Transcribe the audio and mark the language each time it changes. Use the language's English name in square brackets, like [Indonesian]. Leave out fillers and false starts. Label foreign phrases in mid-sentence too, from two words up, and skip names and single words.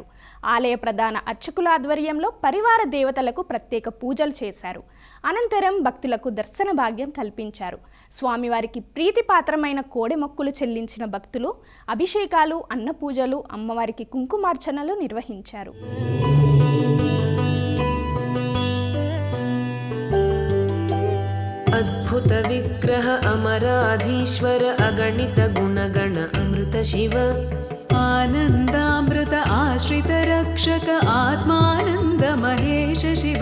[Telugu] ఆలయ ప్రధాన అర్చకుల ఆధ్వర్యంలో పరివార దేవతలకు ప్రత్యేక పూజలు చేశారు. అనంతరం భక్తులకు దర్శన భాగ్యం కల్పించారు. స్వామివారికి ప్రీతిపాత్రమైన కోడె మొక్కులు చెల్లించిన భక్తులు అభిషేకాలు, అన్నపూజలు, అమ్మవారికి కుంకుమార్చనలు నిర్వహించారు. [Sanskrit] अद्भुत विग्रह अमराधीश्वर अगणित गुणगण अमृत शिव आनन्दामृत आश्रित रक्षक आत्मानन्द महेश शिव